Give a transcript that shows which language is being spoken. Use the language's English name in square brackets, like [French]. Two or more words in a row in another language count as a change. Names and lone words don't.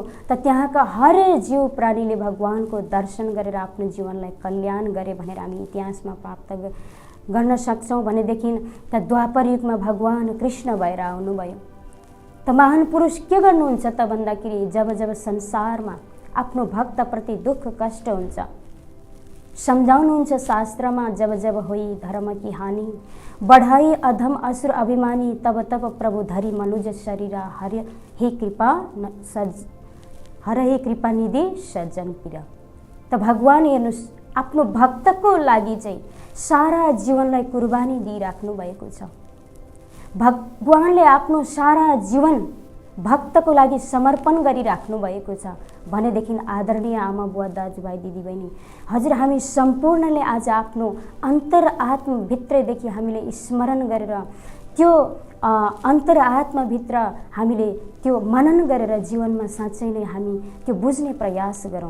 [Nepali] त त्यहाँका हर जीव प्राणीले भगवानको दर्शन गरेर आफ्नो जीवनलाई कल्याण गरे भनेर हामी इतिहासमा प्राप्त गर्न सक्छौँ। भनेदेखि त द्वापर युगमा भगवान कृष्ण भएर आउनुभयो। त महान पुरुष के गर्नुहुन्छ त भन्दाखेरि जब संसारमा आफ्नो भक्तप्रति दुःख कष्ट हुन्छ, सम्झाउनुहुन्छ शास्त्रमा, [Awadhi] जब होई धर्म की हानि, बढ़ाई अधम असुर अभिमानी, तब प्रभु धरी मनुज शरीर, हर हे कृपा निधि सज्जन पीर। [Nepali] त भगवान हेर्नुहोस् आफ्नो भक्तको लागि चाहिँ सारा जीवनलाई कुर्बानी दिइराख्नु भएको छ। भगवानले आफ्नो सारा जीवन भक्तको लागि समर्पण गरिराख्नु भएको छ। भनेदेखि आदरणीय आमा बुवा दाजुभाइ दिदीबहिनी, हजुर हामी सम्पूर्णले आज आफ्नो अन्तरआत्माभित्रदेखि हामीले स्मरण गरेर त्यो अन्तरआत्माभित्र हामीले त्यो मनन गरेर जीवनमा साँच्चै नै हामी त्यो बुझ्ने प्रयास गरौँ।